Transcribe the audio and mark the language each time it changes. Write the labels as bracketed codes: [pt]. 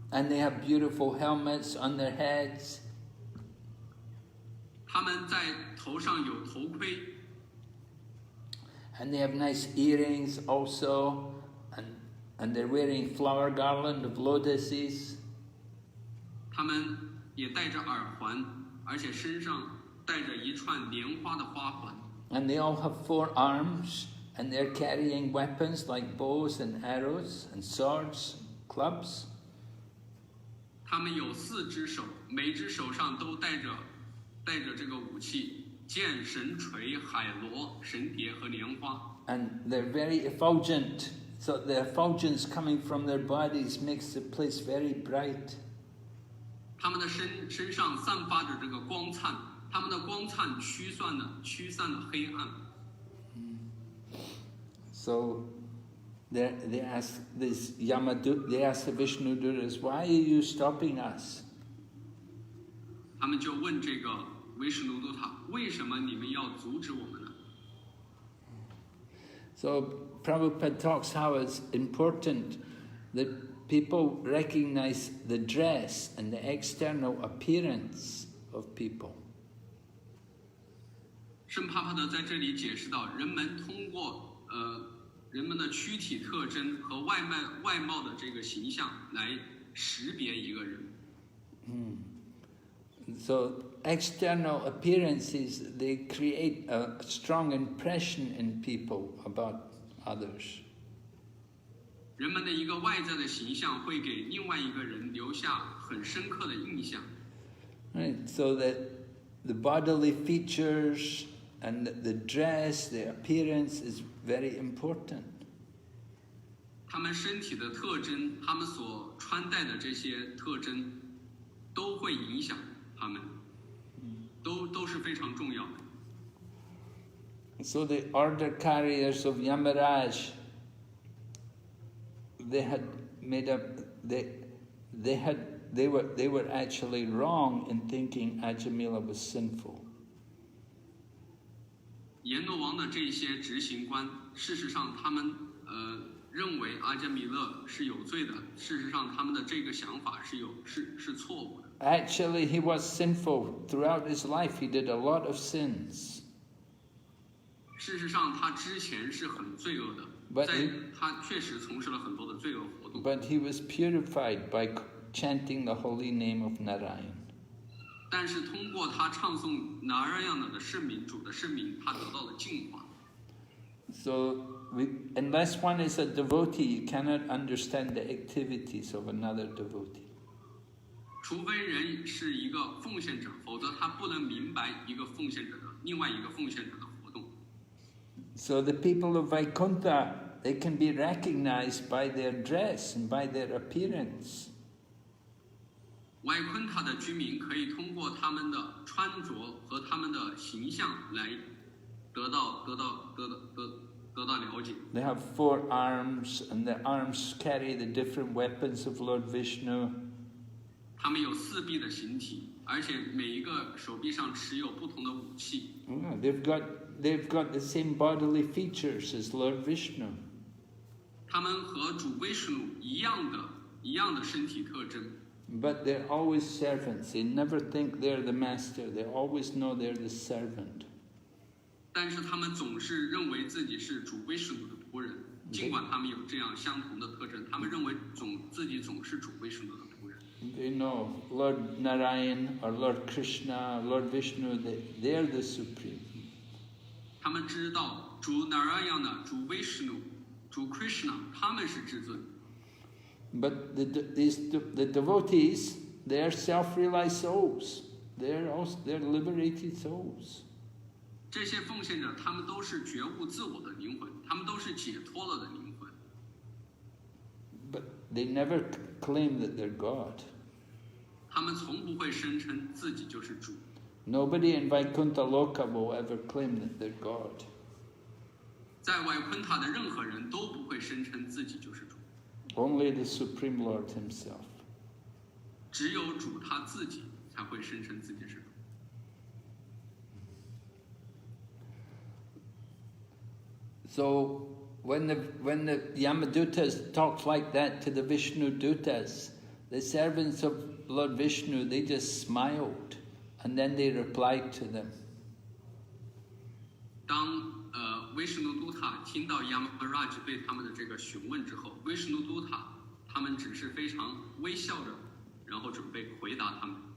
[en] And they have beautiful helmets on their heads. [zh] 他们在头上有头盔。 [en] And they have nice earrings also. And they're wearing flower garland of lotuses. [zh] 他们也戴着耳环，而且身上带着一串莲花的花环。 [en] And they all have 4 arms, and they're carrying weapons like bows and arrows and swords, clubs. [zh] 他们有4只手，每只手上都带着这个武器：剑、神锤、海螺、神蝶和莲花。 [en] And they're very effulgent, so the effulgence coming from their bodies makes the place very bright. [zh] 他们的身上散发着这个光灿，他们的光灿驱散了黑暗。 [en] So they ask the Vishnu Dutas, why are you stopping us? [zh] 他们就问这个威什努都塔，为什么你们要阻止我们呢 [en] So Prabhupada talks how it's important that people recognize the dress and the external appearance of people. [zh] 圣帕帕德在这里解释到，人们通过人们的躯体特征和外貌的这个形象来识别一个人。 [en] So external appearances, they create a strong impression in people about others. [zh] 人们的一个外在的形象会给另外一个人留下很深刻的印象。 [en] Right, so that the bodily features and the dress, the appearance is very important. [zh] 他们身体的特征，他们所穿戴的这些特征，都会影响他们，都是非常重要的。 [en] So the order carriers of Yamaraj, they had made up, they were actually wrong in thinking Ajāmila was sinful. [zh] 阎罗王的这些执行官，事实上他们认为阿迦米勒是有罪的，事实上他们的这个想法是错误的。 [en] Actually, he was sinful throughout his life. He did a lot of sins. [zh] 事实上，他之前是很罪恶的，他确实从事了很多的罪恶活动。 [en] But he was purified by chanting the holy name of Narayan. [zh] 但是通过他唱诵Narayana的圣名，主的圣名，他得到了净化。 [en] So, unless one is a devotee, you cannot understand the activities of another devotee. [zh] 除非人是一个奉献者，否则他不能明白另外一个奉献者的活动。 [en] So the people of Vaikuntha, they can be recognized by their dress and by their appearance. [zh] 外昆塔的居民可以通过他们的穿着和他们的形象来得到了解。 [en] They have 4 arms, and the arms carry the different weapons of Lord Vishnu. [zh] 他们有4臂的形体，而且每一个手臂上持有不同的武器。 [en] They've got the same bodily features as Lord Vishnu. [zh] 他们和主威什努一样的身体特征。 [en] But they're always servants. They never think they're the master. They always know they're the servant. [zh] 但是他们总是认为自己是主威什努的仆人，尽管他们有这样相同的特征，他们认为自己总是主威什努的仆人。 [en] They know Lord Narayan or Lord Krishna, Lord Vishnu, they're the supreme. [zh] 他们知道主 Narayana、主威什努、主 Krishna， 他们是至尊。 [en] But the devotees, they're self-realized souls. They're liberated souls. [zh] 这些奉献者，他们都是觉悟自我的灵魂，他们都是解脱了的灵魂。 [en] But they never claim that they're God. [zh] 他们从不会声称自己就是主。 [en] Nobody in Vaikuntha Loka will ever claim that they're God. [zh] 在外昆塔的任何人都不会声称自己就是主。 [en] Only the Supreme Lord Himself. [zh] 只有主他自己才会声称自己是主。 [en] So when the Yamadutas talked like that to the Vishnu Dutas, the servants of Lord Vishnu, they just smiled, and then they replied to them. [zh] 当威什努都塔听到 Yamaraj 对他们的这个询问之后，威什努都塔他们只是非常微笑着，然后准备回答他们。